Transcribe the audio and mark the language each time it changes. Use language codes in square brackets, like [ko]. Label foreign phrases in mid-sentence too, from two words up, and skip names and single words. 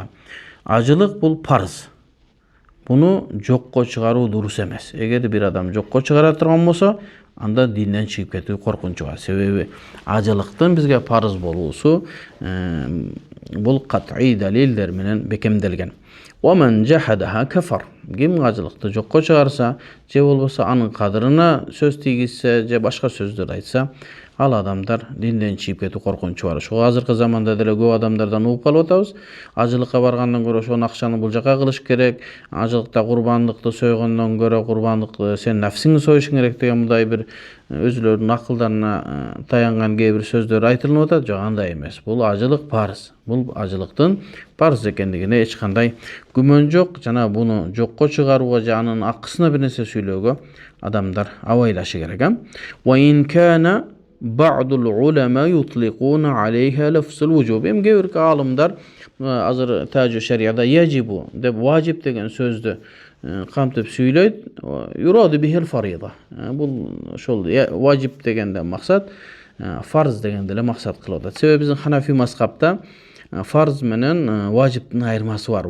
[ky] Ажылык бул парыз. Буну жокко чыгаруу дурус эмес. Эгер бир адам жокко чыгара турган болсо, анда динден чыгып кетүү коркунучу бар. Себеби ажылыктын бизге парыз болуусу бул кат'ий далилдер менен бекемделген. [ar] ومن جحدها كفر. [ky] Ким ажылыкты жокко чыгарса, же болбосо анын кадырына сөз тийгизсе, же башка сөздөр айтса, ал адамдар динден чыгып кетүү коркунучу бар. Ошо азыркы заманда деле көп адамдардан угуп калып атабыз. Ажылыкка баргандан көрө ошол акчаны бул жака кылыш керек. Ажылыкта курбандыкты сойгондон көрө курбандыкты сен нафсиңди союшуң керек деген мындай бир өзүлөрүнүн акылдарына таянган кээ бир сөздөр айтылып атат. Жок, андай эмес. Бул ажылык парыз. Бул ажылыктын парыз экендигине эч кандай күмөн жок. Жана буну жокко чыгарууга же анын акысына бир нерсе сүйлөөгө адамдар абайлашы керек. [ar] وإن كان بعض العلماء يطلقون عليها لفظ الوجوب. [ky] Эми кээ бир алымдар азыр Таджуш Шарияда яжибу деп важип деген сөздү камтып сүйлөйт. [ar] يراد به الفريضة. [ky] Бул ошол важип дегенде максат фарз дегенде эле максат кылып атат. Себеби биздин Ханафи мазхабта фарз менен важиптин айырмасы бар.